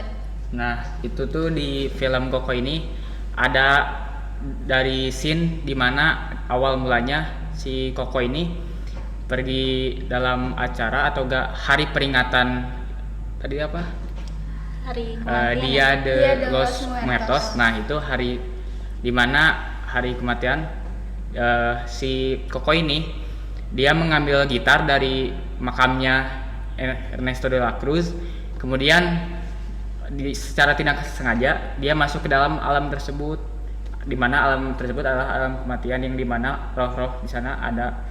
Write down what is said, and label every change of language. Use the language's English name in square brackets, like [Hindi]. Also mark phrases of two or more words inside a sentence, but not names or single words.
[Indonesian] Nah, itu tuh di film Koko ini ada dari scene dimana awal mulanya si Koko ini pergi dalam acara atau enggak hari peringatan tadi apa? Hari kematian Dia ya? de Dia de los los Muertos. Muertos. Nah, itu hari dimana hari kematian si Koko ini dia mengambil gitar dari makamnya Ernesto de la Cruz, kemudian secara tidak sengaja dia masuk ke dalam alam tersebut, di mana alam tersebut adalah alam kematian yang dimana roh-roh di sana ada.